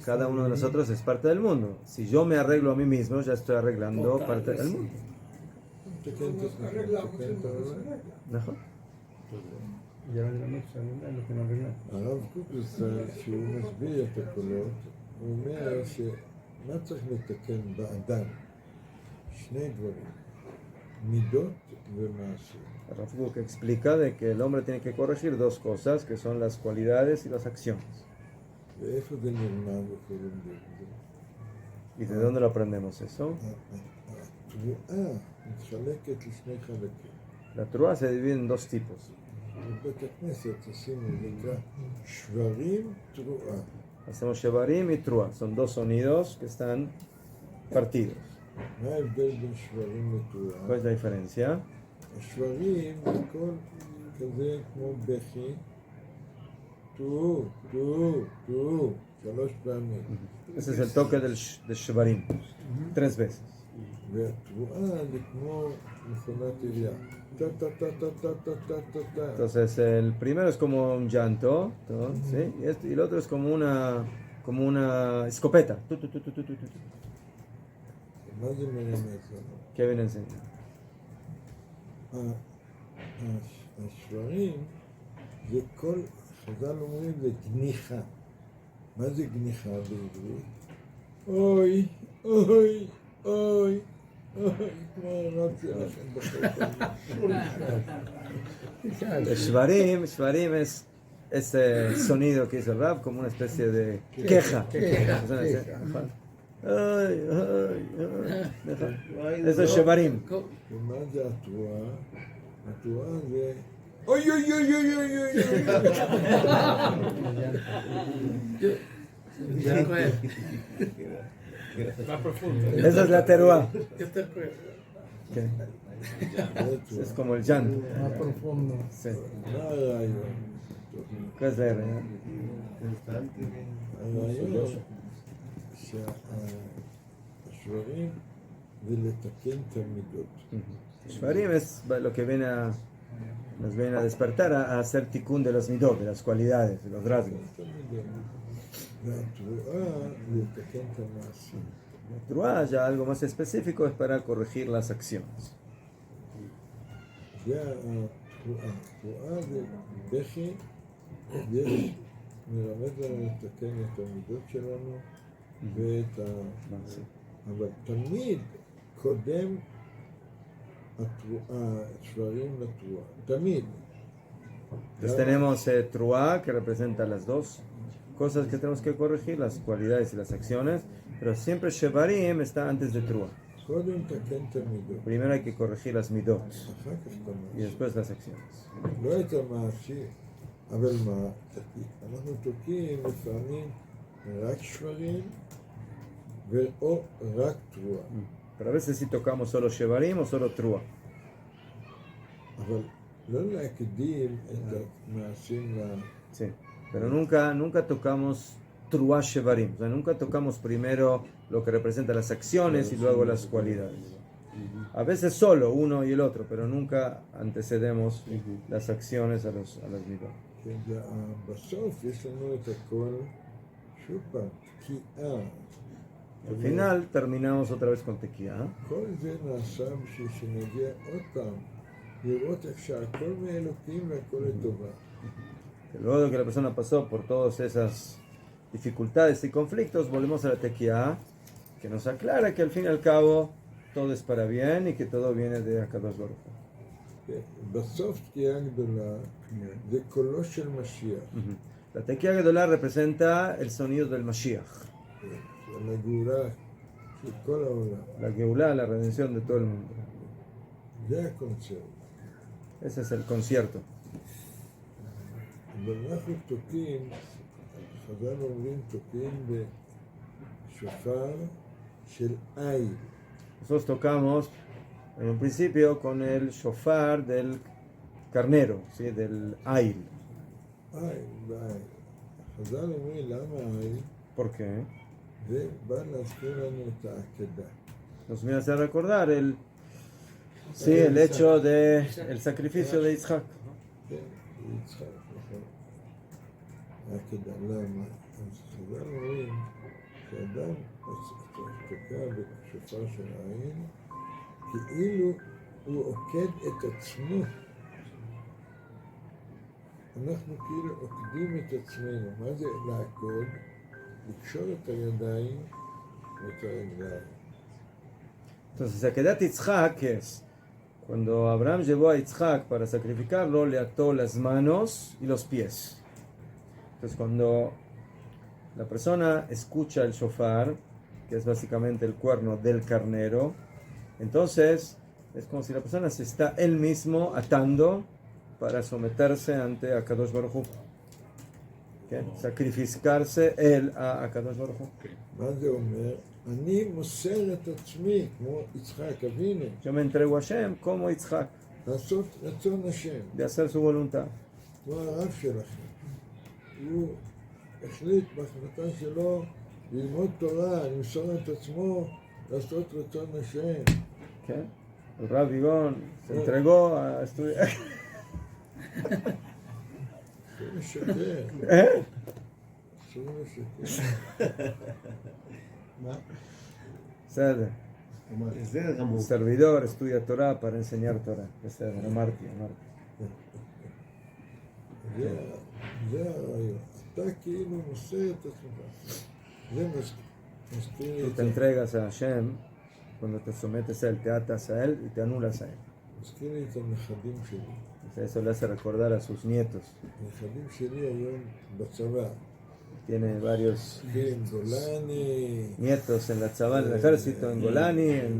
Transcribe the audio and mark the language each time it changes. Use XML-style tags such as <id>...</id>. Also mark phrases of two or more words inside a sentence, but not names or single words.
<es>Cada uno de nosotros es parte del mundo. Si yo me arreglo a mí mismo, ya estoy arreglando parte del mundo.</es> <he>תקן את עצמך, תקן את העולם. נכון.</he> <es>Ya arreglamos lo que no arreglamos.</es> <he>הרב קוקלסון, שהוא מסביר את הקולות, הוא אומר שמה צריך לתקן באדם? שני דברים, מידות ומעשים.</he> <es>Rav Kook explica de que el hombre tiene que corregir dos cosas, que son las cualidades y las acciones.</es> <he>ואיפה זה נלמד וכל לומדים את זה?</he> <es>¿Y de dónde lo aprendemos eso?</es> <he>התרועה מתחלקת לשני חלקים.</he> <es>La trúa se divide en dos tipos.</es> <he>בבית הכנסת עשינו נקרא שברים תרועה.</he> <es>Hacemos shevarim y trúa. Son dos sonidos que están partidos.</es> <he>מה ההבדל בין שברים</he> <es>¿Cuál</es> <he>לתרועה?</he> <es>es la diferencia?</es> <he>השברים זה הכל כזה כמו בכי, תראו, תראו, תראו, 3 פעמים.</he> <es>Ese es el toque del shevarim. 3 veces.</es> <he>והתרועה זה כמו מכונת עירייה. טה טה טה טה טה טה טה טה טה.</he> <es>Entonces el primero es como un llanto, ¿no? ¿Sí? Y el otro es como una escopeta. Tu, tu, tu, tu, tu, tu, tu.</es> <he>מה זה מלמד לנו?</he> <es>¿Qué viene a enseñar?</es> <he>השברים זה כל, חז"ל אומרים זה גניחה. מה זה גניחה בעברית? אוי, אוי, אוי, אוי, כמו רצי לכם בחלטה.</he> <es>El shvarim es ese sonido que hizo el rap como una especie de queja. Ay, ay, ay. Eso es shvarim.</es> <he>ומה זה התרועה? התרועה זה אוי, אוי, אוי, אוי, אוי, אוי, יותר כואב.</he> <es>Más profundo. Esa es la teruá.</es> <he>יותר כואב. Okay. אוי.</he> <es>Es como el llanto. Más profundo. Sí.</es> <he>מה הרעיון?</he> <es>¿Qué es la realidad?</es> <he>הרעיון שהשברים זה לתקן את המידות.</he> <es>Shvarim es lo que nos viene a despertar a hacer tikkun de los midot, de las cualidades, de los rasgos.</es> <he>את המידות. והתרועה לתקן את המעשים.</he> <es>La truá, ya algo más específico, es para corregir las acciones.</es> <he>זה התרועה. התרועה זה בכי, יש, מלמד לנו לתקן את המידות שלנו ואת ה...</he> <es>Sí.</es> <he>אבל תמיד קודם השברים לתרועה. תמיד.</he> <es>Entonces tenemos truá, que representa las dos cosas que tenemos que corregir, las cualidades y las acciones, pero siempre shevarim está antes de truá.</es> <he>קודם תקן את המידות.</he> <es>Primero hay que corregir las midot</es> <he>אחר כך את</he> <es>y</es> <he>המעשים.</he> <es>después las acciones.</es> <he>לא את המעשים. אבל מה, אנחנו תוקעים לפעמים רק שברים או רק תרועה.</he> <es>Pero a veces sí tocamos solo Shevarim o solo Trua.</es> <he>אבל לא להקדים את המעשים</he> <es>Sí. Pero nunca tocamos</es> <he>תרועה שברים.</he> <es>O sea, nunca tocamos primero lo que representa las acciones y luego las cualidades. A veces solo uno y el otro, pero nunca antecedemos las acciones a las midot.</es> <he>בסוף יש לנו את הכל, שוב פעם, תקיעה.</he> <es>Al final terminamos otra vez con Tequía.</es> <he>כל זה נעשה בשביל שנגיע עוד פעם, לראות איך שהכל מאלוקים והכל לטובה.</he> <es>Que luego de que la persona pasó por todas esas dificultades y conflictos, volvemos a la Tequía, que nos aclara que al fin y al cabo todo es para bien y que todo viene de</es> <he>הקדוש ברוך הוא. בסוף תקיעה גדולה, זה קולו של משיח.</he> <es>La</es> <he>תקיעה גדולה</he> <es>representa el sonido del Mashiach,</es> <he>של הגאולה של כל העולם.</he> <es>la Geulá, la redención de todo el mundo.</es> <he>זה הקונצרט.</he> <es>Ese es el concierto.</es> <he>אבל אנחנו תוקעים, חז"ל אומרים, תוקעים בשופר של עין.</he> <es>Nosotros tocamos en un principio con el shofar del carnero, ¿sí? Del Ail.</es> <he>עין. חז"ל אומרים, למה עין?</he> <es>¿Por qué?</es> <he>זה בא להזכיר לנו את העקדה.</he> <es>Nos viene a hacer recordar el hecho de el sacrificio de Isaac.</es> <he>כן, יצחק, נכון. העקדה, למה? אז חז"ל אומרים שאדם תוקע בשופר של העין, כאילו הוא עוקד את עצמו. אנחנו כאילו עוקדים את עצמנו. מה זה לעקוד? לקשור את הידיים ואת הרגליים.</he> <es>Entonces,</es> <he>עקדת יצחק</he> <es>es cuando Abraham llevó a Yitzhak para sacrificarlo, le ató las manos y los pies. Entonces, cuando la persona escucha el shofar, que es básicamente el cuerno del carnero, entonces es como si la persona se está él mismo atando para someterse ante</es> <he>הקדוש ברוך הוא.</he> <es>¿Okay? Sacrificarse él a</es> <he>הקדוש ברוך הוא. מה זה אומר? אני מוסר את עצמי, כמו יצחק אבינו,</he> <es>Yo me entrego a Hashem como Yitzhak,</es> <he>לעשות רצון השם,</he> <es>de hacer su voluntad.</es> <he>כמו הרב שלכם. הוא החליט בהחלטה שלו ללמוד תורה, למסור את עצמו, לעשות רצון השם.</he> <es>¿Okay? El Rav Vigón se entregó a estudiar.</es> <he>אסור לשקר,</he> <es>¿Eh?</es> <he>אסור לשקר. Sede. בסדר גמור.</he> <es>Un servidor estudia Torah para enseñar Torah.</es> <he>בסדר, אמרתי. זה הרעיון. אתה כאילו מוסר את עצמך. זה מזכיר לי</he> <es>Tú</es> <he>את</he> <es>te entregas a Hashem cuando te sometes a él, te atas a él y te anulas a él.</es> <he>מזכיר לי את הנכדים שלי.</he> <es>O sea, eso le hace recordar a sus nietos.</es> <he>הנכדים שלי היום בצבא.</he> <es>Tiene varios</es> <he>כן, גולני,</he> <es>nietos en la tzabá, en el ejército, en Golani, en</es>